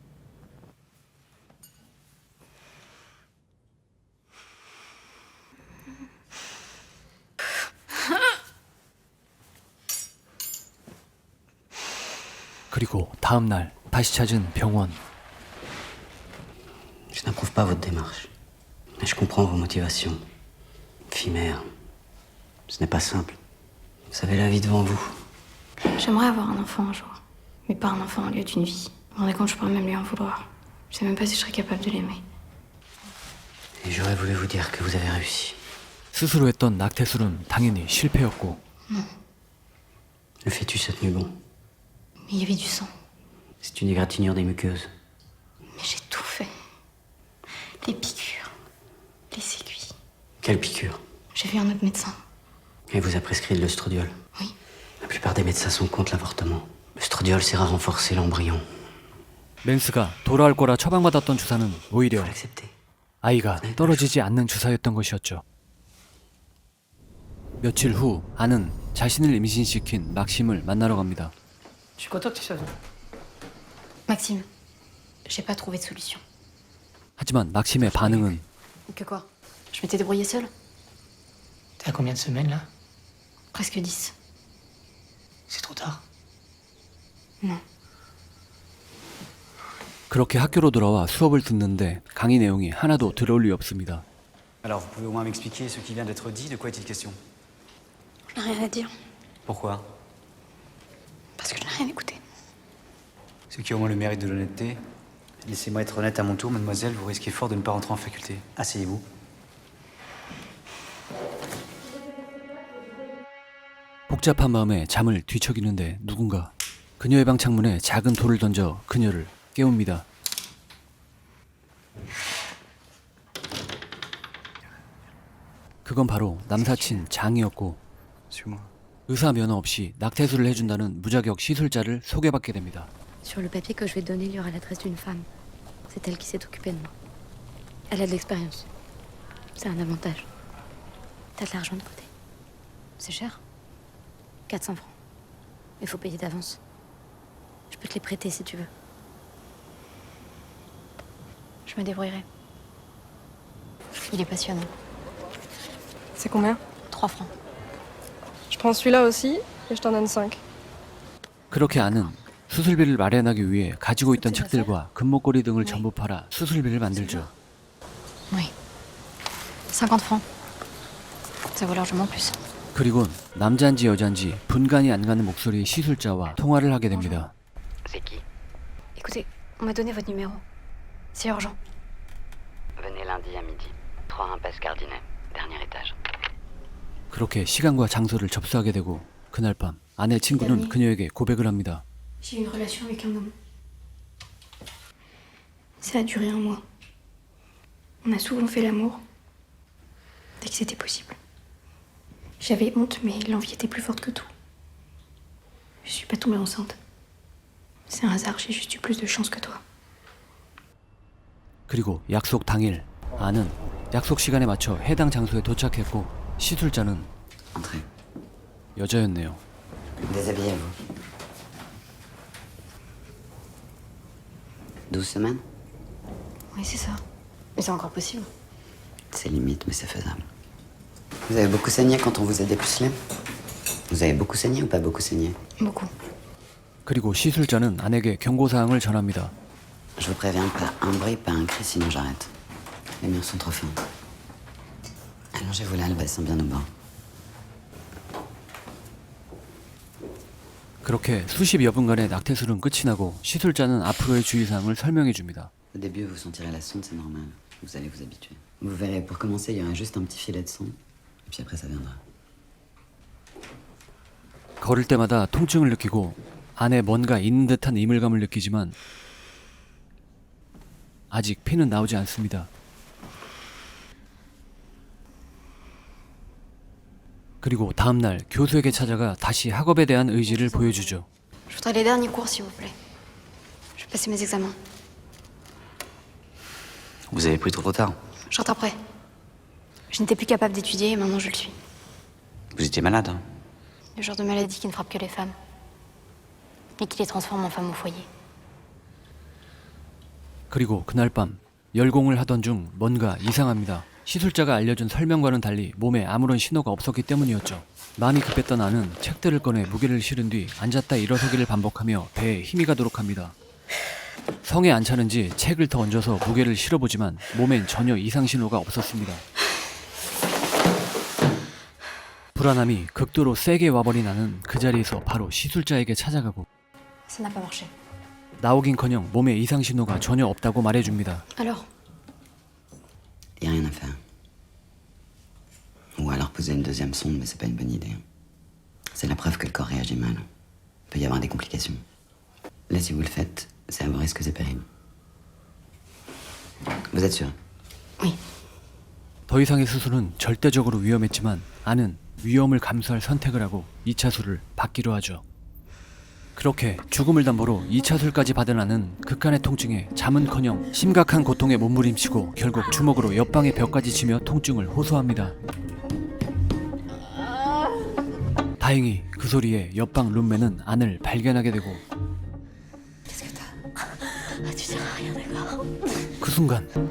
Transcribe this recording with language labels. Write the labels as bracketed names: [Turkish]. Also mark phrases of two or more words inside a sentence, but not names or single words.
[Korean] 그리고 다음 날 다시 찾은 병원. [French] Je n'approuve pas votre démarche. Mais je comprends vos motivations. Fille mère, ce n'est pas simple. Vous avez la vie devant vous. J'aimerais avoir un enfant un jour. Mais pas un enfant au lieu d'une vie. Vous vous rendez compte, je pourrais même lui en vouloir. Je sais même pas si je serais capable de l'aimer. Et j'aurais voulu vous dire que vous avez réussi. [Korean] 스스로 했던 낙태술은 당연히 실패였고 [French] Le fœtus a tenu bon. Mais il y avait du sang. C'est une égratignure des muqueuses. Mais j'ai tout fait. Les piqûres. Les aiguilles. Quelle piqûre? J'ai vu un autre médecin. Il vous a prescrit de l'œstradiol. Oui. La plupart des médecins sont contre l'avortement. L'œstradiol sert à renforcer l'embryon. [Korean] 맨스가 돌아올 거라 처방받았던 주사는 오히려 [French] Faut l'accepter. [Korean] 아이가 떨어지지 않는 주사였던 것이었죠. 며칠 후 안은 자신을 임신시킨 막심을 만나러 갑니다. [French] Je suis content que tu sois venu. Maxime, j'ai pas trouvé de solution. [Korean] 하지만 막심의 반응은 [French] Que quoi? Je m'étais débrouillée seule? T'es à combien de semaines là? Presque 10. C'est trop tard. Non. [Korean] 그렇게 학교로 돌아와 수업을 듣는데 강의 내용이 하나도 들어올 리 없습니다. [French] Alors, vous pouvez au moins m'expliquer ce qui vient d'être dit, de quoi est-il question? Je n'ai rien à dire. Pourquoi? Parce que je n'ai rien écouté. Ceux qui ont au moins le mérite de l'honnêteté. Laissez-moi être honnête à mon tour, mademoiselle, vous risquez fort de ne pas rentrer en faculté. Asseyez-vous. [Korean] 복잡한 마음에 잠을 뒤척이는데 누군가 그녀의 방 창문에 작은 돌을 던져 그녀를 깨웁니다. 그건 바로 남사친 장이었고 [French] Suis-moi. [Korean] 의사 면허 없이 낙태술을 해준다는 무자격 시술자를 소개받게 됩니다. [French] Sur le papier que je vais te donner, il y aura l'adresse d'une femme. C'est elle qui s'est occupée de moi. Elle a de l'expérience. C'est un avantage. T'as de l'argent de côté. C'est cher. 400 francs. Il faut payer d'avance. Je peux te les prêter si tu veux. Je me débrouillerai. Il est passionnant. C'est combien? 3 francs. Je prends celui-là aussi et je t'en donne 5. [Korean] 그렇게 아는 수술비를 마련하기 위해 가지고 있던 책들과 금목걸이 등을 전부 팔아 수술비를 만들죠. [French] Oui. 50 francs. Ça vaut largement plus. [Korean] 그리곤 남자인지 여자인지 분간이 안 가는 목소리의 시술자와 통화를 하게 됩니다. [French] C'est qui? Écoutez, on m'a donné votre numéro. C'est urgent. Venez lundi à midi. 3 impasse Cardinet, dernier étage. [Korean] 그렇게 시간과 장소를 접수하게 되고 그날 밤 아내 친구는 그녀에게 고백을 합니다. [French] J'ai eu une relation avec un homme. Ça a duré 1 mois. On a souvent fait l'amour. Dès que c'était possible. J'avais honte, mais l'envie était plus forte que tout. Je suis pas tombée enceinte. C'est un hasard, j'ai juste eu plus de chance que toi. [Korean] 그리고 약속 당일 아는 약속 시간에 맞춰 해당 장소에 도착했고 시술자는 [French] Entrez. [Korean] 여자였네요. [French] Déshabillez-vous. 12 semaines? Oui, c'est ça. Mais c'est encore possible. C'est limite, mais c'est faisable. Vous avez beaucoup saigné quand on vous a dépucelé? Vous avez beaucoup saigné ou pas beaucoup saigné? Beaucoup. [Korean] 그리고 시술자는 아내에게 경고사항을 전합니다. [French] Je vous préviens, pas un bruit, pas un cri, sinon j'arrête. Les murs sont trop fins. Allongez-vous là, le bassin bien au bord. [Korean] 그렇게 수십여 분간의 낙태술은 끝이 나고 시술자는 앞으로의 주의사항을 설명해 줍니다. [French] Au début, vous sentirez la sonde, c'est normal. Vous allez vous habituer. Vous verrez, pour commencer, il y aura juste un petit filet de sang. Et puis après, ça viendra. [Korean] 걸을 때마다 통증을 느끼고 안에 뭔가 있는 듯한 이물감을 느끼지만 아직 피는 나오지 않습니다. 그리고 다음날 교수에게 찾아가 다시 학업에 대한 의지를 보여주죠. [French] Je voudrais les derniers cours, s'il vous plaît. Je vais passer mes examens. Vous avez pris trop tard. Je rentre après. Je n'étais plus capable d'étudier et maintenant je le suis. Vous étiez malade, hein? Le genre de maladie qui ne frappe que les femmes. Et qui les transforme en femmes au foyer. [Korean] 그리고 그날 밤 열공을 하던 중 뭔가 이상합니다. 시술자가 알려준 설명과는 달리 몸에 아무런 신호가 없었기 때문이었죠. 마음이 급했던 아는 책들을 꺼내 무게를 실은 뒤 앉았다 일어서기를 반복하며 배에 힘이 가도록 합니다. 성에 안 차는지 책을 더 얹어서 무게를 실어보지만 몸엔 전혀 이상 신호가 없었습니다. 불안함이 극도로 세게 와버린 아는 그 자리에서 바로 시술자에게 찾아가고 [French] Ça n'a pas marché. [Korean] 나오긴커녕 몸에 이상 신호가 전혀 없다고 말해줍니다. [French] Alors, Y a rien à faire. Ou alors poser une deuxième sonde, mais c'est pas une bonne idée. C'est la preuve que le corps réagit mal. Il peut y avoir des complications. Là, si vous le faites, c'est à vos risques et périls. Vous êtes sûr? oui. [Korean] 더 이상의 수술은 절대적으로 위험했지만 아는 위험을 감수할 선택을 하고 2차 술을 받기로 하죠. 그렇게 죽음을 담보로 2차 술까지 받은 아는 극한의 통증에 잠은커녕 심각한 고통에 몸부림치고 결국 주먹으로 옆방의 벽까지 치며 통증을 호소합니다. 다행히 그 소리에 옆방 룸메는 안을 발견하게 되고 [French] Qu'est-ce que t'as? Ah, tu diras rien, d'accord? [Korean] 그 순간